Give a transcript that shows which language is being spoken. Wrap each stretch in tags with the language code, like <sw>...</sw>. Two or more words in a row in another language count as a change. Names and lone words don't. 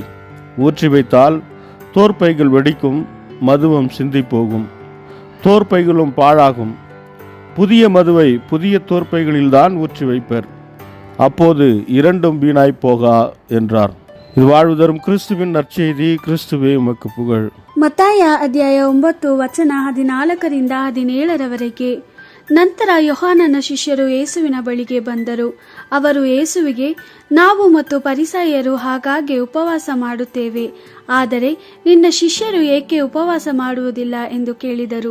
<ta>ஊற்றி வைத்தால் தோற்பைகள் வெடிக்கும், மதுவும் சிந்தி போகும், தோற்பைகளும் பாழாகும். புதிய மதுவை புதிய தோற்பைகளில்தான் ஊற்றி வைப்பர், அப்போது இரண்டும் வீணாய் போகா என்றார். இது வாழ்வு தரும் கிறிஸ்துவின் நற்செய்தி. கிறிஸ்துவே உமக்கு புகழ்.</ta> <kn>ಮತ್ತಾಯ ಅಧ್ಯಾಯ 9 ವಚನ 14-17 ನಂತರ ಯೋಹಾನನ ಶಿಷ್ಯರು ಯೇಸುವಿನ ಬಳಿಗೆ ಬಂದರು. ಅವರು ಯೇಸುವಿಗೆ, ನಾವು ಮತ್ತು ಫರಿಸಾಯರು ಆಗಾಗ್ಗೆ ಉಪವಾಸ ಮಾಡುತ್ತೇವೆ, ಆದರೆ ನಿನ್ನ ಶಿಷ್ಯರು ಏಕೆ ಉಪವಾಸ ಮಾಡುವುದಿಲ್ಲ ಎಂದು ಕೇಳಿದರು.</kn>